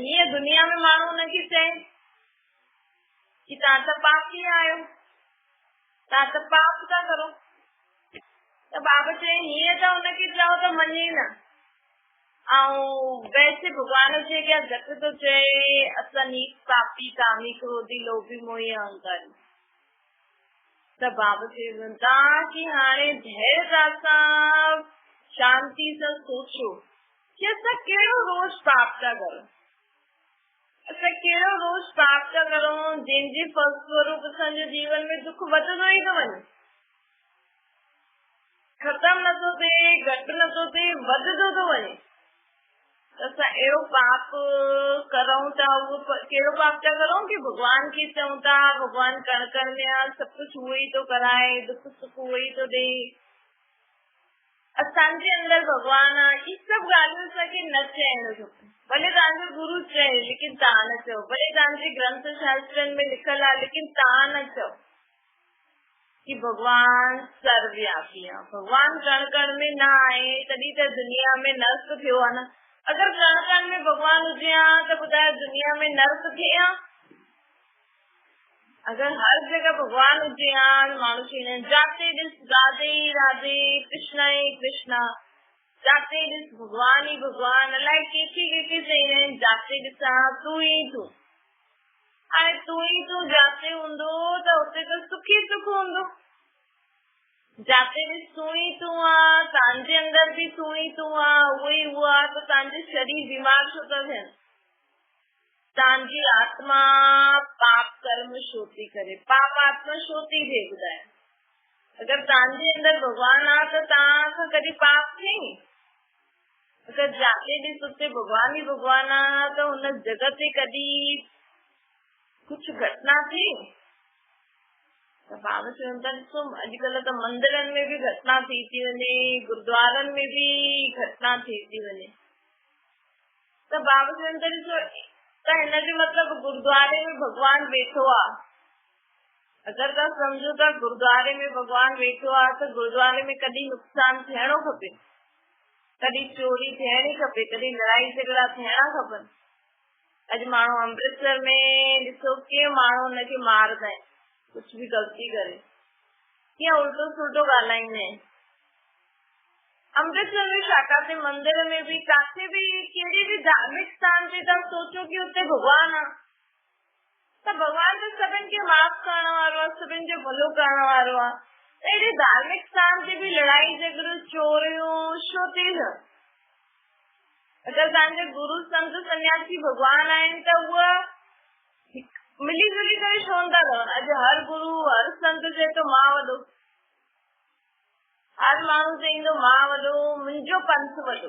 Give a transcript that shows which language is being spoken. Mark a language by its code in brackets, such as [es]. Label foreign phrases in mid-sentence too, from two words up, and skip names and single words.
[sd] हीअं दुनिया में माण्हू हुनखे चए कि तव्हां त पापी आहियो, तव्हां त पाप था करो। त बाबा चए हीअं त हुनखे चओ त मञे न, ऐं वैसे भॻवान जे अॻियां घटि थो चए असां नीच पापी, कामी, क्रोधी, लोभी, मोही, अहंकारी। त बाबा चवनि था कि हाणे धैर्यता सां शांति सां सोचो कि असां कहिड़ो रोज पाप था करूं, असां कहिड़ो रोज पाप था करूं जंहिंजे फलस्वरूप असांजे जीवन में दुख वधंदो ई थो वञे, खत्म नथो थिए, घटि नथो थिए, वधंदो थो वञे। असां अहिड़ो पाप करूं था, उहो कहिड़ो पाप था करूं कि भॻवान खे चऊं था भॻवान कण कण में आहे, सभु कुझु उहो ई थो कराए, दुख सुख उहो ई थो ॾे, असांजे अंदरि भॻवान आहे। इहे सभु ॻाल्हियूं असांखे न चइणो खपे। भले तव्हांजो गुरु चए लेकिन तव्हां न चओ, भले तव्हांजे ग्रंथ शास्त्रनि में लिखियल आहे लेकिन तव्हां न चओ कि भगवान सर्वव्यापी आहे, भगवान कण कण में न आहे, तॾहिं त दुनिया में नर्क थियो आहे न। अगर कण कण में भगवान हुजे हा त ॿुधायो दुनिया में नर्क थिए हा? अगर हर जगह भगवान हुजे हा माण्हू चवंदा आहिनि जाते ॾिस राधे राधे कृष्ण ई कृष्ण, जाते ॾिस भगवान ई भगवान, अलाए कंहिंखे चवंदा आहिनि जाते ॾिसां तूं ई तूं। हाणे तूं ई तूं जाते हूंदो त उते त सुख ई सुख हूंदो। जाते भी तूं ई तूं आहे, तव्हांजे अंदर भी तूं ई तूं आहे, उहो ई उहो आहे, त तव्हांजे शरीर बीमार छो था थियनि? तव्हांजी आत्मा पाप कर्म छो थी करे, पाप आत्मा छो थी थिए ॿुधायो। अगर तव्हांजे अंदर भगवान आहे त तव्हां खां कॾहिं पाप थिए? अगर जाते ॾिस उते भगवान ई भगवान आहे त हुन जगह ते कॾहिं कुछ घटना थी? त बाबा चवनि था ॾिसो अॼुकल्ह त मंदिरनि में बि घटना थी वञे, गुरुद्वारनि में बि घटना थी वञे। त बाबा चवनि था ॾिसो त हिनजो मतिलब गुरुद्वारे में भगवान वेठो आहे। अगर तव्हां सम्झो था गुरुद्वारे में भगवान वेठो आहे त गुरुद्वारे में कॾहिं नुक़सान थियणो खपे, कॾहिं चोरी थियणी खपे, कॾहिं लड़ाई झगड़ा थियणा खपनि। अॼु माण्हू अमृतसर में ॾिसो कीअं माण्हू हुनखे मारदा आहिनि, कुछ भी गलती करे कीअं उल्टो सुल्टो ॻाल्हाईंदा आहिनि। अमृतसर में शाखा ते मंदिर में भी काथे भी कहिड़ी भी धार्मिक स्थान ते तव्हां सोचो कि उते भगवान आहे त भगवान त सभिनि खे माफ़ करण वारो आहे, सभिनि जो भलो करण वारो आहे। त अहिड़े धार्मिक स्थान ते भी लड़ाई झगड़ो चोरियूं छो थी थियनि? अगर तव्हांजे गुरु संत सन्यासी भगवान आहिनि त उहा मिली जुली करे छो था रहनि। अॼु हर गुरु हर संत चए थो मां वॾो, हर माण्हू चईंदो मां वॾो, मुंहिंजो पंथ वॾो।